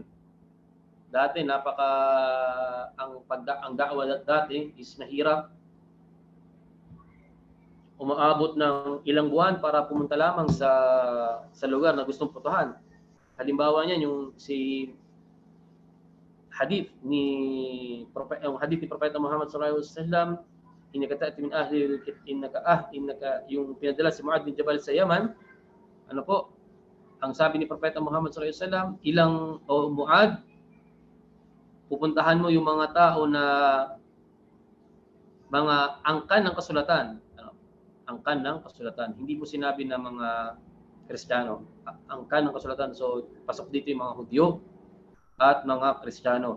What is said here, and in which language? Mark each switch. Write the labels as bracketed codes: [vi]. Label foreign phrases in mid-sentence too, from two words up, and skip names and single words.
[tl] Dati ang da'wa dati is mahirap. Umaabot ng ilang buwan para pumunta lamang sa lugar na gustong putuhan. Halimbawa niyan yung hadith ni Propeta Muhammad [ar] صلى الله عليه وسلم, إنك تأتي من أهل إنك [tl] yung pinadala si Mu'adh bin Jabal sa Yaman. Ang sabi ni Propeta Muhammad [ar] صلى الله عليه وسلم, [tl] Mu'adh, pupuntahan mo yung mga tao na mga angkan ng kasulatan. Angkan ng kasulatan. Hindi mo sinabi na mga Kristiyano. Angkan ng kasulatan. So pasok dito yung mga Hudyo at mga Kristiyano.